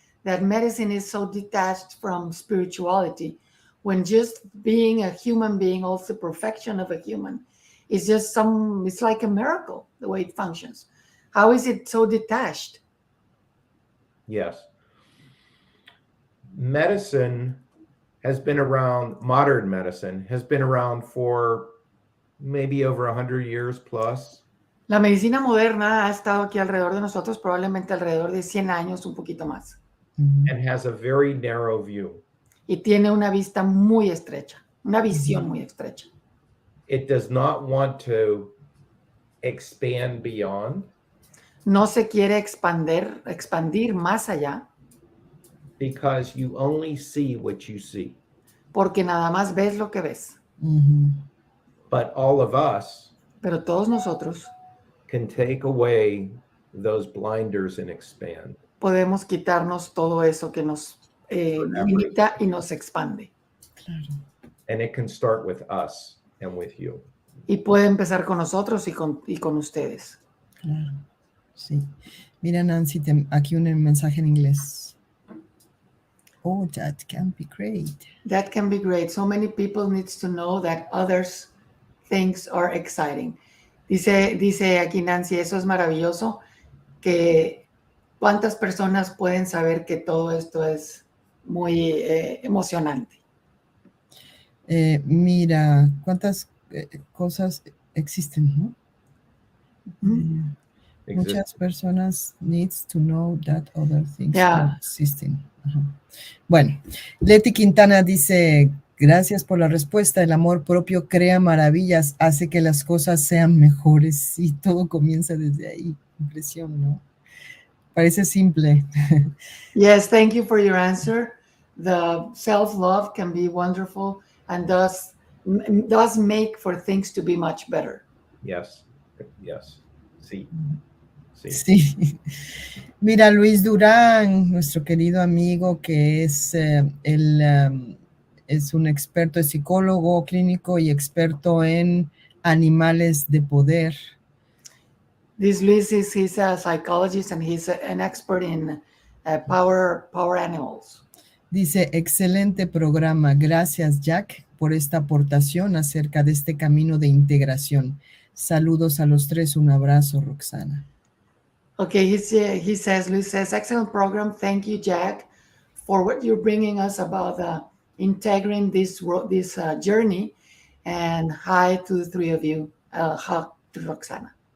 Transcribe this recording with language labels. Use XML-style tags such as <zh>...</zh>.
<en>that medicine is so detached from spirituality, when just being a human being, also perfection of a human, is just it's like a miracle, the way it functions. How is it so detached? Yes. Medicine has been around, modern medicine has been around for maybe over 100 years plus.</en> <es>La medicina moderna ha estado aquí alrededor de nosotros probablemente alrededor de 100 años, un poquito más.</es> <en>And has a very narrow view.</en> <es>Y tiene una vista muy estrecha, una visión muy estrecha.</es> <en>It does not want to expand beyond.</en> <es>No se quiere expandir más allá.</es> <en>Because you only see what you see.</en> <es>Porque nada más ves lo que ves.</es> <en>But all of us</en> <es>Pero todos nosotros</es> <en>can take away those blinders and expand.</en> <es>Podemos quitarnos todo eso que nos limita y nos expande. Claro.</es> <en>And it can start with us and with you.</en> <es>Y puede empezar con nosotros y con ustedes. Claro, sí. Mira, Nancy, aquí un mensaje en inglés.</es> <en>Oh, that can be great. That can be great. So many people needs to know that others' things are exciting.</en> <es>Dice aquí Nancy, eso es maravilloso, que cuántas personas pueden saber que todo esto es muy emocionante. Mira, cuántas cosas existen, ¿no? Muchas personas</es> <en>needs to know that other things are existing.</en> <es>Bueno, Leti Quintana dice, gracias por la respuesta. El amor propio crea maravillas, hace que las cosas sean mejores y todo comienza desde ahí. Impresión, ¿no? Parece simple.</es> <en>Yes, thank you for your answer. The self-love can be wonderful and does make for things to be much better. Yes, yes, sí.</en> <es>Sí. Mira, Luis Durán, nuestro querido amigo que es es un experto, es psicólogo clínico y experto en animales de poder.</es> <en>This Luis he's a psychologist and he's an expert in power animals.</en> <es>Dice, excelente programa. Gracias, Jack, por esta aportación acerca de este camino de integración. Saludos a los tres. Un abrazo, Roxana.</es> <en>Okay, Luis says, excellent program. Thank you, Jack, for what you're bringing us about integrating this journey. And hi to the three of you. Hi to Roxana.</en>